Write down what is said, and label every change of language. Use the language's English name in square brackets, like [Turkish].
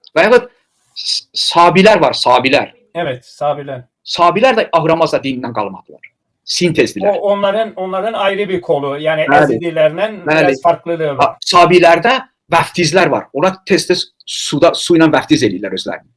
[Azerbaijani] Və yaxud Sabilər var, Sabilər. [Turkish] Evet, Sabiler. [Azerbaijani] Sabilər də Ahuramad'a dinindən qalmadılar. Sintezdiler. Onların ayrı bir kolu. [Turkish] Yani Ezidilerden biraz farklılığı var. [Azerbaijani] Sabilərdə vəftizlər var. Onlar tez-tez su ilə vəftiz edirlər özlərini.